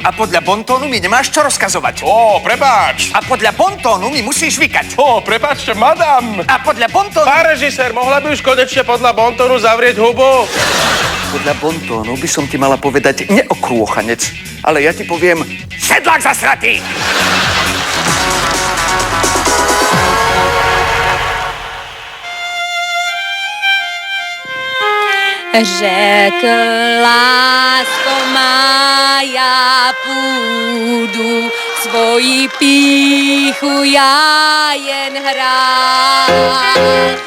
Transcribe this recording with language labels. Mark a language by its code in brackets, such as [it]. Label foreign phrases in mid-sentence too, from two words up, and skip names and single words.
[sk] A podľa bontónu mi nemáš čo rozkazovať. Ó, prepáč. A podľa bontónu mi musíš vykať. Ó, prepáčte, madam. A podľa bontónu... Pán režisér, mohla by už konečne podľa bontónu zavrieť hubu? Podľa bontónu by som ti mala povedať neokrôchanec, ale ja ti poviem sedlák zasratý. [cs] Řekl, lásko má, já půjdu svoji píchu já jen hrát.